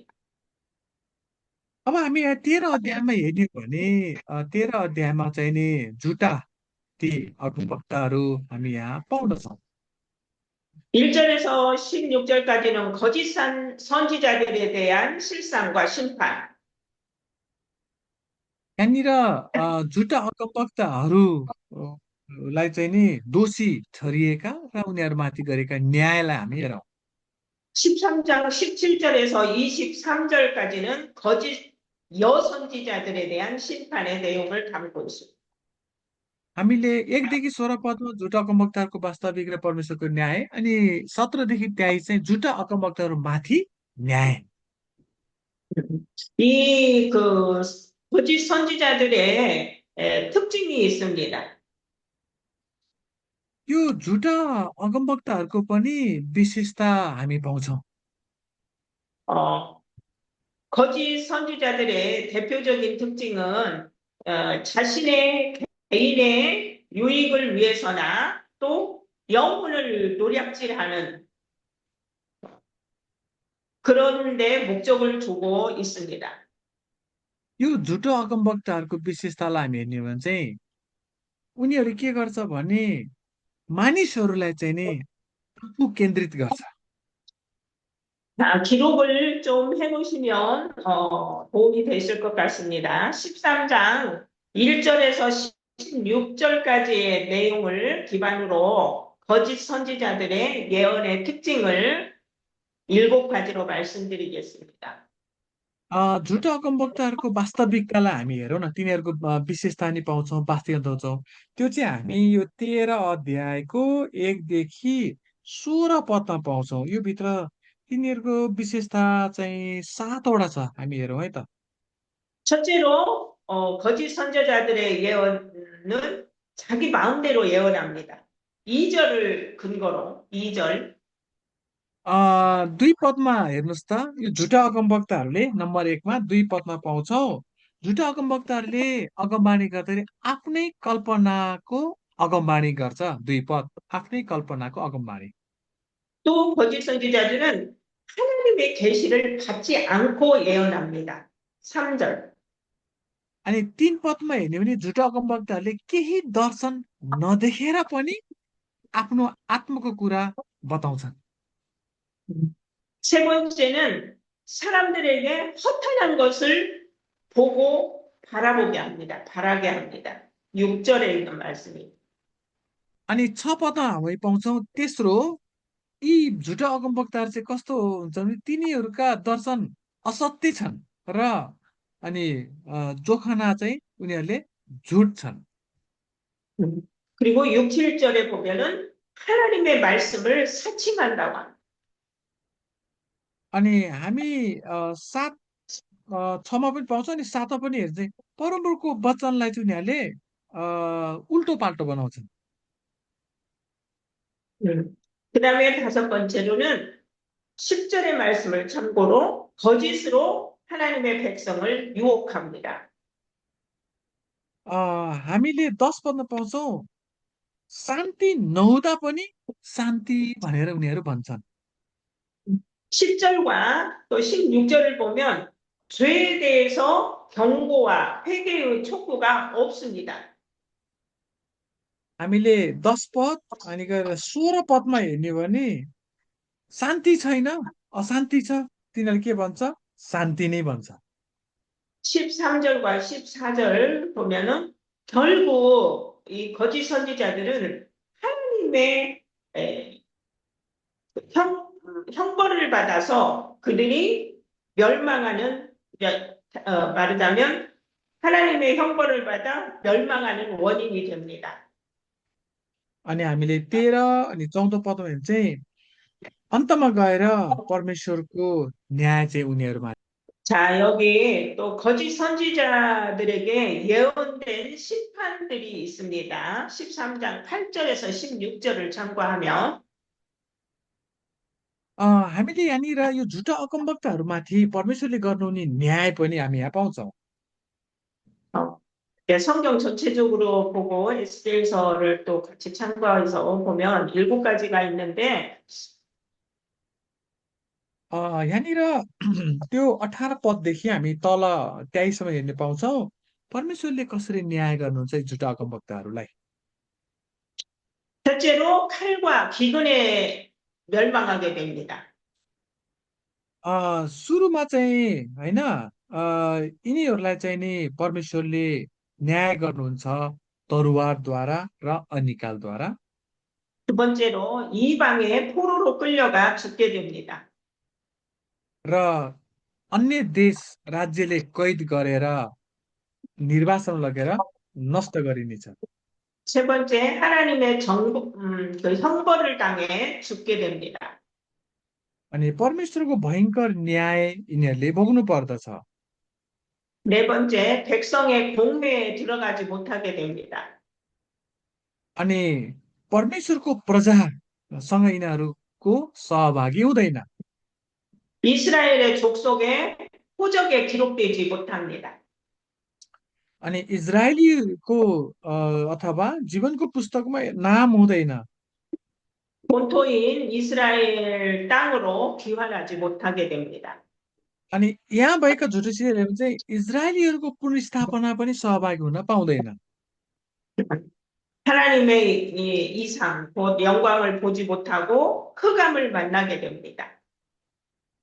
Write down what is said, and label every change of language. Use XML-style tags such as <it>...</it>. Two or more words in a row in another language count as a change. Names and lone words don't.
<ne>अब हामी यहाँ 13 अध्यायमा हेर्ने हो भने 13 अध्यायमा चाहिँ नि झुटा ती अगमवक्ताहरू हामी यहाँ पाउँदछौँ।</ne> <ko>1절에서 16절까지는 거짓 선지자들에 대한 실상과 심판.</ko> <ne>यहाँनिर झुटा अगमवक्ताहरूलाई चाहिँ नि दोषी ठहरिएका र उनीहरूमाथि गरेका न्यायलाई हामी हेरौँ।</ne> <ko>13장 17절에서 23절까지는 거짓 여선지자들에 대한 심판의 내용을 담고 있습니다.</ko> <ne>हामीले 1देखि 16 पदमा झुटा अगमवक्ताहरूको वास्तविक र परमेश्वरको न्याय अनि 17देखि 23 चाहिँ झुटा अगमवक्ताहरू माथि न्याय।</ne> <ko>이 거짓 선지자들의 특징이 있습니다.</ko> <ne>यो झुटा अगमवक्ताहरूको पनि विशेषता हामी पाउँछौँ।</ne> <ko>어, 거짓 선지자들의 대표적인 특징은 자신의 개인의 유익을 위해서나 또 영혼을 노략질하는 그런 데 목적을 두고 있습니다.</ko> <ne>यो झुटो अगमवक्ताहरूको विशेषतालाई हामी हेर्ने हो भने चाहिँ उनीहरू के गर्छ भने मानिसहरूलाई चाहिँ नि आफू केन्द्रित गर्छ।</ne> <ko>기록을 좀 해놓으시면 도움이 되실 것 같습니다. 13장 1절에서 16절까지의 내용을 기반으로 거짓 선지자들의 예언의 특징을 7가지로 말씀드리겠습니다.</ko> <ne>झुटा अगमवक्ताहरूको वास्तविकतालाई हामी हेरौँ न तिनीहरूको विशेषता नि पाउँछौँ वास्तविकता पाउँछौँ त्यो चाहिँ हामी यो 13 अध्यायको 1देखि 16 पदमा पाउँछौँ यो भित्र तिनीहरूको विशेषता चाहिँ 7वटा छ हामी हेरौँ है त</ne> <ko>첫째로 거짓 선지자들의 예언은 자기 마음대로 예언합니다. 2절을 근거로 2절</ko> <ne>2 पदमा हेर्नुहोस् त यो झुटा अगमवक्ताहरूले नम्बर 1मा 2 पदमा पाउँछौँ झुटा अगमवक्ताहरूले अगमबाणी गर्दाखेरि आफ्नै कल्पनाको अगमबाणी गर्छ 2 पद आफ्नै कल्पनाको अगमबाणी</ne> <ko>또 거짓 선지자들은 하나님의 계시를 받지 않고 예언합니다. 3절</ko> <ne>अनि 3 पदमा हेर्ने भने झुटा अगमवक्ताहरूले केही दर्शन नदेखेर पनि आफ्नो आत्माको कुरा बताउँछन्</ne> <ko>세 번째는 사람들에게 허탄한 것을 보고 바라보게 합니다. 바라게 합니다. 6절에 있는 말씀이.</ko> <ne>अनि 6 पदमा हामी पाउँछौँ तेस्रो यी झुटा अगमवक्ताहरू चाहिँ कस्तो हुन्छ भने तिनीहरूका दर्शन असत्य छन् र अनि जोखना चाहिँ उनीहरूले झुट छन्</ne> <ko>그리고 6, 7절에 보면은 하나님의 말씀을 사칭한다고 합니다.</ko> <ne>अनि हामी 6मा पनि पाउँछौँ अनि 7मा पनि हेर्छ चाहिँ परमप्रभुको वचनलाई चाहिँ उनीहरूले उल्टो पाल्टो बनाउँछन्</ne> <ko>그 다음에 5번째로는 10절의 말씀을 참고로 거짓으로 하나님의 백성을 유혹합니다.</ko> <ne>हामीले 10 पदमा पाउँछौँ शान्ति नहुँदा पनि शान्ति भनेर उनीहरू भन्छन्</ne> <ko>10절과 또 16절을 보면 죄에 대해서 경고와 회개의 촉구가 없습니다.</ko> <ne>हामीले 10 पद अनि गएर 16 पदमा हेर्ने हो भने शान्ति छैन अशान्ति छ तिनीहरूले के भन्छ शान्ति नै भन्छ</ne> <ko>13절과 14절 보면은 결국 이 거짓 선지자들은 하나님의 에, 형벌을 받아서 그들이 멸망하는 말하자면 하나님의 형벌을 받아 멸망하는 원인이 됩니다.</ko> <ne>अनि हामीले 13 अनि 14 पदमा हेर्ने चाहिँ अन्तमा गएर परमेश्वरको न्याय चाहिँ उनीहरूमा</ne> <ko>자, 여기 또 거짓 선지자들에게 예언된 심판들이 있습니다. 13장 8절에서 16절을 참고하면</ko> <ne>हामीले यहाँनिर यो झुटा अगमवक्ताहरूमाथि परमेश्वरले गर्नुहुने न्याय पनि हामी यहाँ पाउँछौँ</ne> <ko>어, 성경 전체적으로 보고 에스겔서를 또 같이 참고해서 보면 7가지가 있는데</ko> <ne>यहाँनिर त्यो 18 पददेखि हामी तल 23सम्म हेर्ने पाउँछौँ परमेश्वरले कसरी न्याय गर्नुहुन्छ यी झुटा अगमवक्ताहरूलाई</ne> <ko>첫째로 칼과 기근에 멸망하게 됩니다.</ko> <ne>सुरुमा चाहिँ होइन यिनीहरूलाई चाहिँ नि परमेश्वरले न्याय गर्नुहुन्छ तरुवारद्वारा र अनिकालद्वारा</ne> <ko>두 번째로 이방의 포로로 끌려가 죽게 됩니다.</ko> <ne>र अन्य देश राज्यले कैद गरेर निर्वासन लगेर नष्ट गरिनेछ</ne> <ko>세 번째, 하나님의 그 형벌을 당해 죽게 됩니다.</ko> <ne>अनि परमेश्वरको भयङ्कर न्याय यिनीहरूले भोग्नु पर्दछ</ne> <ko>네 번째, 백성의 공회에 들어가지 못하게 됩니다.</ko> <ne>अनि परमेश्वरको प्रजासँग यिनीहरूको सहभागी हुँदैन</ne> <ko>이스라엘의 족속의 호적에 기록되지 못합니다.</ko> <ne>अनि इजरायलीको अथवा जीवनको पुस्तकमा नाम हुँदैन</ne> <ko>본토인 이스라엘 땅으로 귀환하지 못하게 됩니다.</ko> <ne>अनि यहाँ भएका झुटुसिहरू चाहिँ इजरायलीहरूको पुनर्स्थापना पनि सहभागी हुन पाउँदैन</ne> <ko>하나님의 이 이상, 곧 영광을 보지 못하고 흑암을 만나게 됩니다.</ko>